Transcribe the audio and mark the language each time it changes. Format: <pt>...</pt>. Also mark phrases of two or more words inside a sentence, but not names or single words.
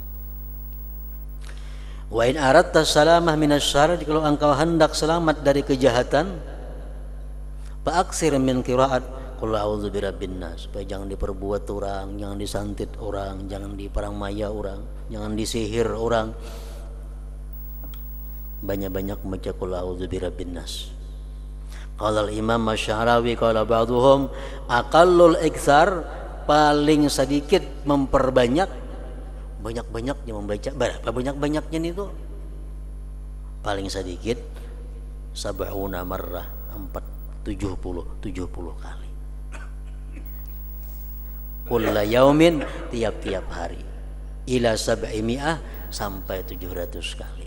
<ar>وإن أردت السلامة من الشر,</ar> <id>jika engkau hendak selamat dari kejahatan,</id> <ar>فأكثر من قراءة قل أعوذ برب الناس,</ar> <id>supaya jangan diperbuat orang, jangan disantit orang, jangan diperang maya orang, jangan disihir orang. Banyak-banyak membaca</id> <ar>قل أعوذ برب الناس. قال الإمام الشعراوي قال بعضهم أقل الإكثار,</ar> <id>paling sedikit memperbanyak, banyak-banyaknya membaca. Berapa banyak-banyaknya itu? Paling sedikit</id> <ar>سبعون مرة,</ar> <id>70 kali.</id> <ar>كل يوم,</ar> <id>tiap-tiap hari,</id> <ar>إلى سبعمائة,</ar> <id>sampai 700 kali.</id>